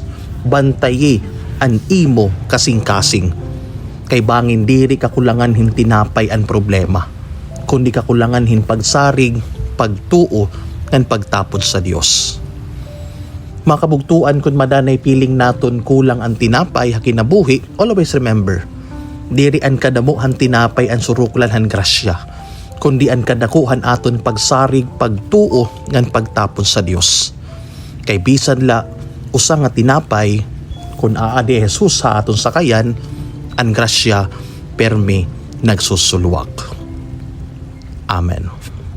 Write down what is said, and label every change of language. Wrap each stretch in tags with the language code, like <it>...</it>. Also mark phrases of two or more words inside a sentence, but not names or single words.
<war>Bantayi an imo kasing-kasing. Kay bangin diri kakulangan hin tinapay ang problema, kundi kakulangan hin pagsarig, pagtuo, ng pagtapod sa Dios. Makabugtuan kun madanay piling naton kulang ang tinapay ha kinabuhi,</war> <en>always remember,</en> <war>diri an kadamo han tinapay ang suruklan han grasya, kundi an kadakuhan aton pagsarig, pagtuo, ng pagtapod sa Dios. Kay bisan la usa nga tinapay, kun aadi Jesus sa aton sakayan, ang grasya permi nagsusuluwak. Amen.</war>